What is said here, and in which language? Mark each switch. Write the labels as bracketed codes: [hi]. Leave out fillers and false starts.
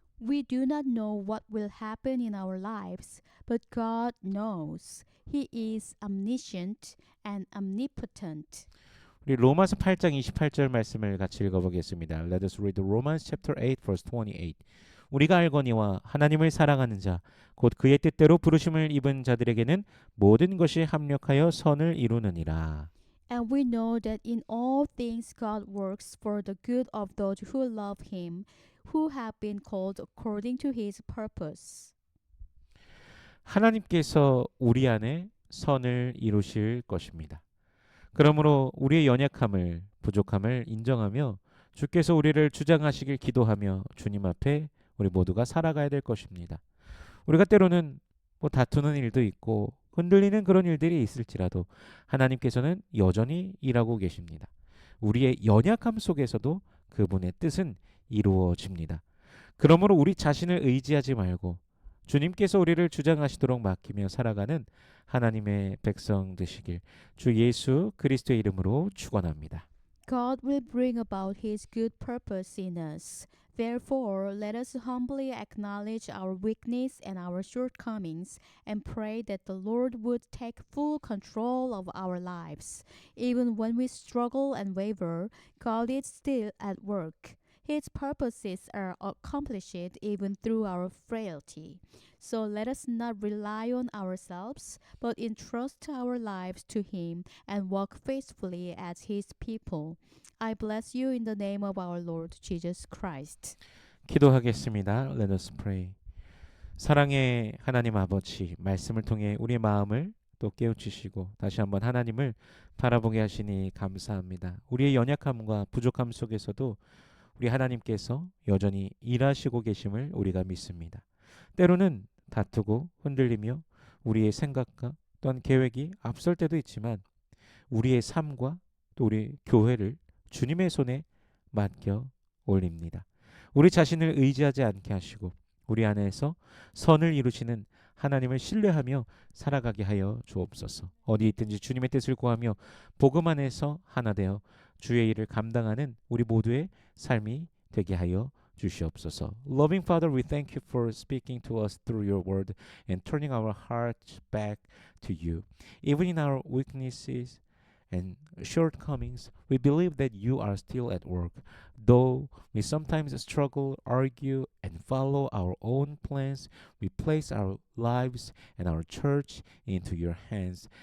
[en] We do not know what will happen in our lives, but God knows. He is omniscient and omnipotent. [ko] 우리 로마서 8장 28절 말씀을 같이 읽어보겠습니다. [en] Let us read Romans chapter 8 verse 28. [ko] 우리가 알거니와 하나님을 사랑하는 자, 곧 그의 뜻대로 부르심을 입은 자들에게는 모든 것이 합력하여 선을 이루느니라. [en] And we know that in all things God works for the good of those who love Him, who have been called according to His purpose. [ko] 하나님께서 우리 안에 선을 이루실 것입니다. 그러므로 우리의 연약함을, 부족함을 인정하며 주께서 우리를 주장하시길 기도하며 주님 앞에 우리 모두가 살아가야 될 것입니다. 우리가 때로는 다투는 일도 있고 흔들리는 그런 일들이 있을지라도 하나님께서는 여전히 일하고 계십니다. 우리의 연약함 속에서도 그분의 뜻은 이루어집니다. 그러므로 우리 자신을 의지하지 말고 주님께서 우리를 주장하시도록 맡기며 살아가는 하나님의 백성 되시길 주 예수 그리스도의 이름으로 축원합니다. [en] God will bring about His good purpose in us. Therefore, let us humbly acknowledge our weakness and our shortcomings and pray that the Lord would take full control of our lives. Even when we struggle and waver, God is still at work. His purposes are accomplished even through our frailty. So let us not rely on ourselves, but entrust our lives to Him and walk faithfully as His people. I bless you in the name of our Lord Jesus Christ. [ko] 기도하겠습니다. [en] Let us pray. [ko] 사랑의 하나님 아버지, 말씀을 통해 우리의 마음을 또 깨우치시고 다시 한번 하나님을 바라보게 하시니 감사합니다. 우리의 연약함과 부족함 속에서도 우리 하나님께서 여전히 일하시고 계심을 우리가 믿습니다. 때로는 다투고 흔들리며 우리의 생각과 또한 계획이 앞설 때도 있지만 우리의 삶과 또 우리 교회를 주님의 손에 맡겨 올립니다. 우리 자신을 의지하지 않게 하시고 우리 안에서 선을 이루시는 하나님을 신뢰하며 살아가게 하여 주옵소서. 어디 있든지 주님의 뜻을 구하며 복음 안에서 하나 되어 주의 일을 감당하는 우리 모두의 삶이 되게 하여 주시옵소서. [en] Loving Father, we thank you for speaking to us through your word and turning our hearts back to you. Even in our weaknesses and shortcomings, we believe that you are still at work. Though we sometimes struggle, argue, and follow our own plans, we place our lives and our church into your hands.